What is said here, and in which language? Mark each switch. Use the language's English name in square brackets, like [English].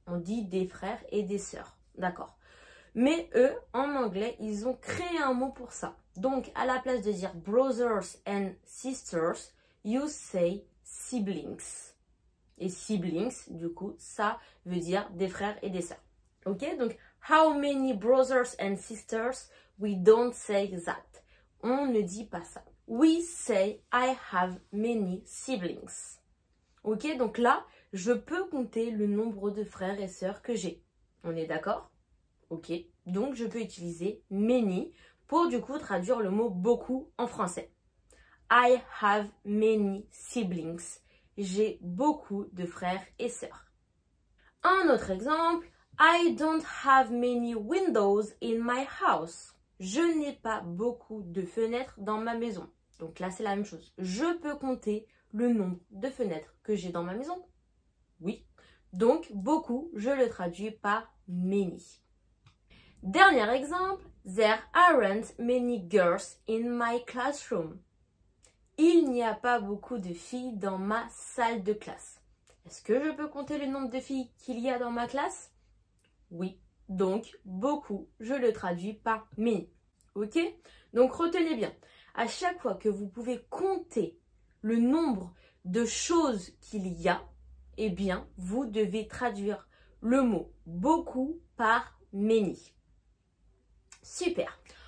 [French] On dit des frères et des sœurs. D'accord. Mais eux, en anglais, ils ont créé un mot pour ça. Donc, à la place de dire [English] brothers and sisters, you say siblings. [French] Et siblings, du coup, ça veut dire des frères et des sœurs. Ok? [English] Donc, how many brothers and sisters? We don't say that. [French] On ne dit pas ça. [English] We say I have many siblings. [French] Ok, donc là, je peux compter le nombre de frères et sœurs que j'ai. On est d'accord? Ok, donc je peux utiliser many pour du coup traduire le mot beaucoup en français. [English] I have many siblings. [French] J'ai beaucoup de frères et sœurs. Un autre exemple, [English] I don't have many windows in my house. [French] Je n'ai pas beaucoup de fenêtres dans ma maison. Donc là, c'est la même chose. Je peux compter le nombre de fenêtres que j'ai dans ma maison. Oui. Donc, beaucoup, je le traduis par many. Dernier exemple. [English] There aren't many girls in my classroom. [French] Il n'y a pas beaucoup de filles dans ma salle de classe. Est-ce que je peux compter le nombre de filles qu'il y a dans ma classe? Oui. Donc, beaucoup, je le traduis par many. Ok? Donc, retenez bien. À chaque fois que vous pouvez compter le nombre de choses qu'il y a, eh bien, vous devez traduire le mot beaucoup par many. Super.